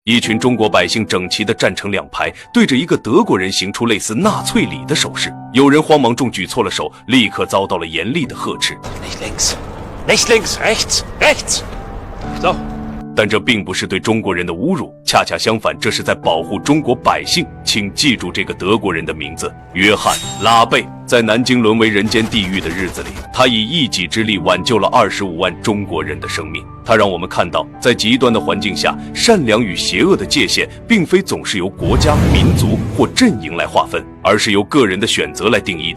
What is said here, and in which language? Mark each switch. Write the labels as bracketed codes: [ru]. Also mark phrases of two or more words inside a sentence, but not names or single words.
[zh] 一群中国百姓整齐地站成两排，对着一个德国人行出类似纳粹礼的手势。有人慌忙中举错了手，立刻遭到了严厉的呵斥。 [de] Nicht links, nicht links, rechts, rechts. So. [zh] 但这并不是对中国人的侮辱，恰恰相反，这是在保护中国百姓。请记住这个德国人的名字：约翰·拉贝。在南京沦为人间地狱的日子里，他以一己之力挽救了25万中国人的生命。他让我们看到，在极端的环境下，善良与邪恶的界限并非总是由国家、民族或阵营来划分，而是由个人的选择来定义的。